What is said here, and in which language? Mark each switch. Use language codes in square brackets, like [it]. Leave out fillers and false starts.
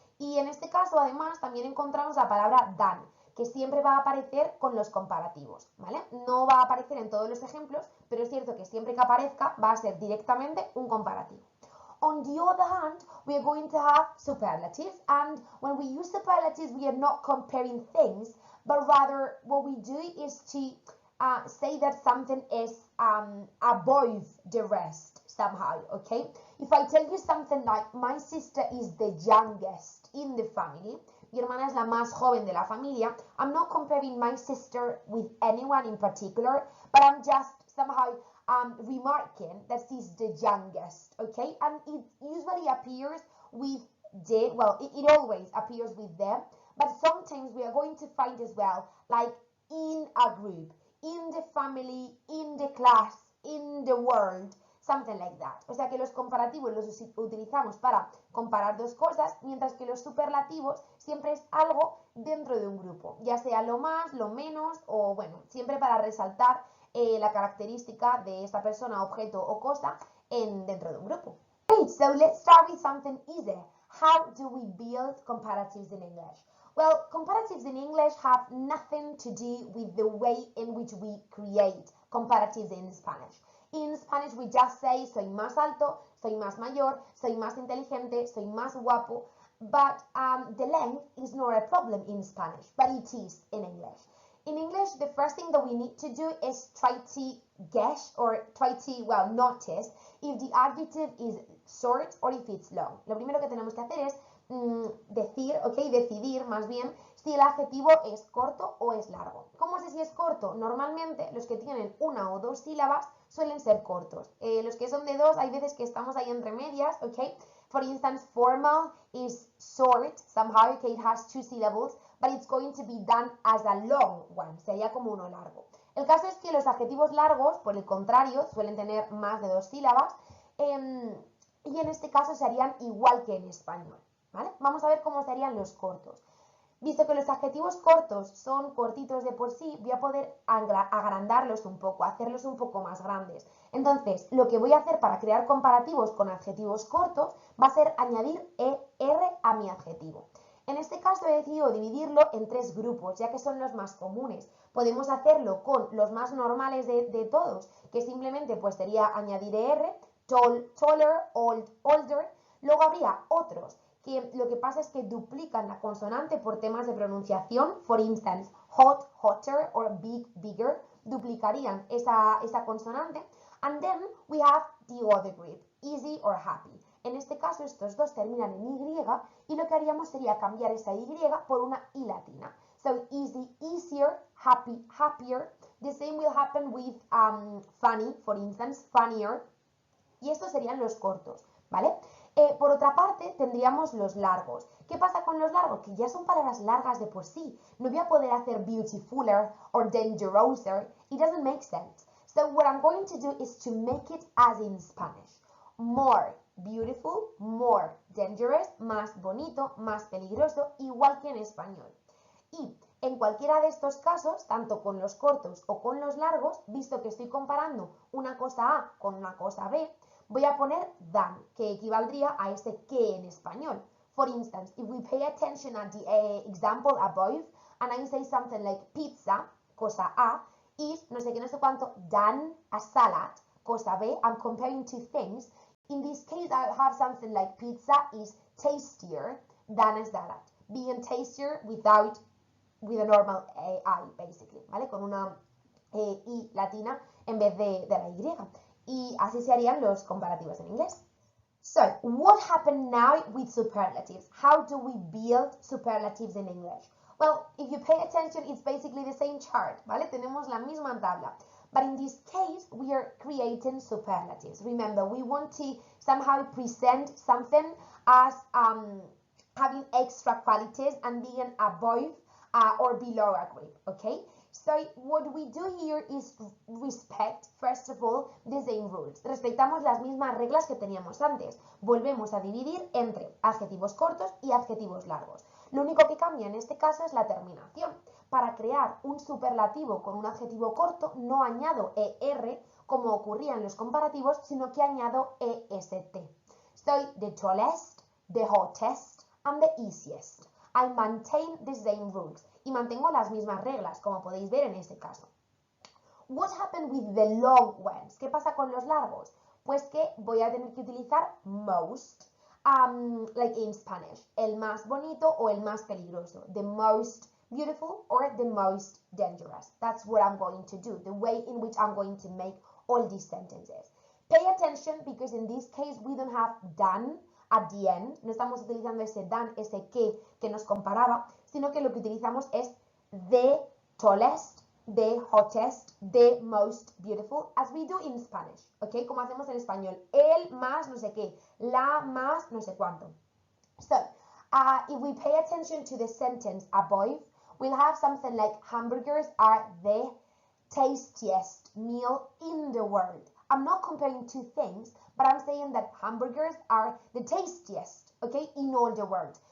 [es] Y en este caso, además, también encontramos la palabra than, que siempre va a aparecer con los comparativos, ¿vale? No va a aparecer en todos los ejemplos, pero es cierto que siempre que aparezca va a ser directamente un comparativo. [en] On the other hand, we are going to have superlatives, and when we use superlatives, we are not comparing things, but rather what we do is to say that something is above the rest somehow, okay? If I tell you something like, my sister is the youngest in the family, [es] mi hermana es la más joven de la familia, [en] I'm not comparing my sister with anyone in particular, but I'm just somehow remarking that she's the youngest, okay? And it usually appears with the, well, it always appears with them, but sometimes we are going to find as well, like in a group, in the family, in the class, in the world, something like that. [es] O sea que los comparativos los utilizamos para comparar dos cosas, mientras que los superlativos siempre es algo dentro de un grupo, ya sea lo más, lo menos o bueno, siempre para resaltar la característica de esta persona, objeto o cosa dentro de un grupo. [en] Great, so let's start with something easy. How do we build comparatives in English? Well, comparatives in English have nothing to do with the way in which we create comparatives in Spanish. In Spanish we just say [es] soy más alto, soy más mayor, soy más inteligente, soy más guapo, [en] but the length is not a problem in Spanish, but it is in English. In English, the first thing that we need to do is try to guess or try to, well, notice if the adjective is short or if it's long. [es] Lo primero que tenemos que hacer es decidir más bien si el adjetivo es corto o es largo. ¿Cómo sé si es corto? Normalmente los que tienen una o dos sílabas suelen ser cortos. Los que son de dos, hay veces que estamos ahí entre medias, ¿ok? [en] For instance, formal is short, somehow, okay, it has two syllables, but it's going to be done as a long one, [es] sería como uno largo. El caso es que los adjetivos largos, por el contrario, suelen tener más de dos sílabas, y en este caso serían igual que en español, ¿vale? Vamos a ver cómo serían los cortos. Visto que los adjetivos cortos son cortitos de por sí, voy a poder agrandarlos un poco, hacerlos un poco más grandes. Entonces, lo que voy a hacer para crear comparativos con adjetivos cortos va a ser añadir ER a mi adjetivo. En este caso he decidido dividirlo en tres grupos, ya que son los más comunes. Podemos hacerlo con los más normales de todos, que simplemente pues sería añadir ER, [en] tall, taller, old, older. [es] Luego habría otros que lo que pasa es que duplican la consonante por temas de pronunciación, [en] for instance, hot, hotter, or big, bigger, [es] duplicarían esa consonante. [en] And then we have the other group, easy or happy. [es] En este caso estos dos terminan en Y y lo que haríamos sería cambiar esa Y por una I latina. [en] So easy, easier, happy, happier. The same will happen with funny, for instance, funnier. [es] Y estos serían los cortos, ¿vale? Por otra parte, tendríamos los largos. ¿Qué pasa con los largos? Que ya son palabras largas de por sí. No voy a poder hacer [en] beautifuler or dangerouser. It doesn't make sense. So what I'm going to do is to make it as in Spanish. More beautiful, more dangerous, [es] más bonito, más peligroso, igual que en español. Y en cualquiera de estos casos, tanto con los cortos o con los largos, visto que estoy comparando una cosa A con una cosa B, voy a poner than, que equivaldría a ese que en español. [en] For instance, if we pay attention at the example above, and I say something like pizza, [es] cosa A, [en] is [es] no sé qué, no sé cuánto, [en] than a salad, [es] cosa B, [en] I'm comparing two things. In this case, I have something like pizza is tastier than a salad. Being tastier with a normal I, basically, ¿vale? [es] Con una I latina en vez de la Y. Y así se harían los comparativos en inglés. [en] So, what happened now with superlatives? How do we build superlatives in English? Well, if you pay attention, it's basically the same chart, ¿vale? [es] Tenemos la misma tabla. [en] But in this case, we are creating superlatives. Remember, we want to somehow present something as having extra qualities and being above or below a group, okay? So what we do here is respect, first of all, the same rules. [es] Respetamos las mismas reglas que teníamos antes. Volvemos a dividir entre adjetivos cortos y adjetivos largos. Lo único que cambia en este caso es la terminación. Para crear un superlativo con un adjetivo corto no añado ER como ocurría en los comparativos, sino que añado EST. [en] Soy the tallest, the hottest, and the easiest. I maintain the same rules. [es] Y mantengo las mismas reglas, como podéis ver en este caso. [en] What happened with the long ones? [es] ¿Qué pasa con los largos? Pues que voy a tener que utilizar most, like in Spanish, el más bonito o el más peligroso, [en] the most beautiful or the most dangerous. That's what I'm going to do, the way in which I'm going to make all these sentences. Pay attention because in this case we don't have than at the end, [es] no estamos utilizando ese than, ese que nos comparaba, sino que lo que utilizamos es [en] the tallest, the hottest, the most beautiful, as we do in Spanish, ¿ok? [es] Como hacemos en español, el más no sé qué, la más no sé cuánto. [en] So, if we pay attention to the sentence above, we'll have something like hamburgers are the tastiest meal in the world. I'm not comparing two things, but I'm saying that hamburgers are the tastiest, okay, in all the world.